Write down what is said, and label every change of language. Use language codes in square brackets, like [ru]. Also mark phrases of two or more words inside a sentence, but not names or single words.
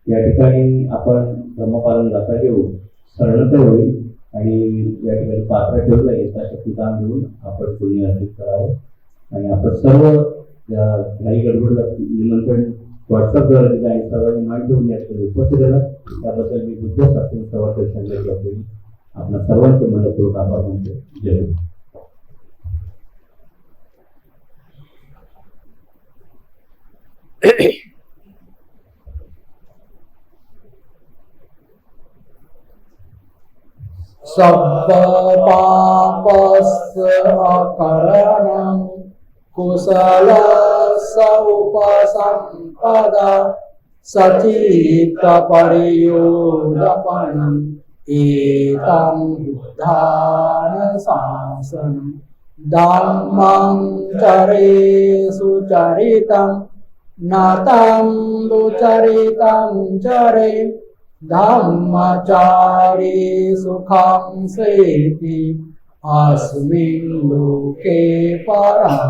[mr] या ठिकाणी आपण धर्मपालन जाता घेऊन शरणत होईल आणि या ठिकाणी पात्र ठेवलं यथाशक्तीदान देऊन आपण पुण्य अर्जित करावं. आणि आपण सर्व या काही गडबडला निमंत्रण व्हॉट्सअपद्वारे दिलं आणि सर्वांनी मान ठेवून या ठिकाणी उपस्थित झाला त्याबद्दल मी बुद्ध शास्त्री प्रवर्तक संघटनेचे आपल्या सर्वांचे मनपूर्वक आभार मानतो. जय हिंद. [pi] सब्ब पापस्य अकरणं कुशलस्य उपसम्पदा सचित्तपरियोदपनम् एतं बुद्धानुशासनं धम्मं चरेषु चरितं नतं दुचरितं चरे धम्मचारी सुखं सेति अस्मिन् लोके परं